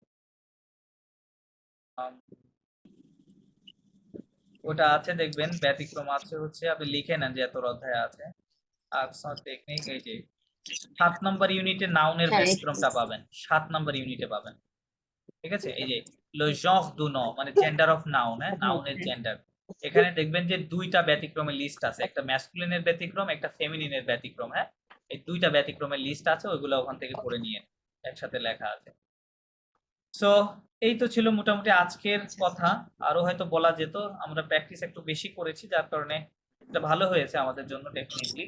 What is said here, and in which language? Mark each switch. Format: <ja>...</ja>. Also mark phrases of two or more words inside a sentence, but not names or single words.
<bn>ওটা আছে দেখবেন, ব্যতিক্রম আছে হচ্ছে, আপনি লিখে নেন যে এত অধ্যায় আছে। আকসন টেকনিক, এই যে 7 নম্বর ইউনিটে নাউনের হ্যাঁ, ব্যতিক্রমটা পাবেন, 7 নম্বর ইউনিটে পাবেন। ঠিক আছে, এই যে</bn> <fr>le genre du nom</fr> <bn>মানে</bn> <en>gender of noun,</en> <bn>হ্যাঁ, নাউনের জেন্ডার। এখানে দেখবেন যে দুইটা ব্যতিক্রমের লিস্ট আছে, একটা ম্যাসকুলিনের ব্যতিক্রম, একটা ফেমিনিনের ব্যতিক্রম, হ্যাঁ, এই দুইটা ব্যতিক্রমের লিস্ট আছে, ওইগুলো ওখান থেকে পড়ে নিয়ে একসাথে লেখা আছে। সো এই তো ছিল মোটামুটি আজকের কথা, আরো হয়তো বলা যেত, আমরা প্র্যাকটিস একটু বেশি করেছি যার কারণে এটা ভালো হয়েছে আমাদের জন্য ডেফিনেটলি।</bn>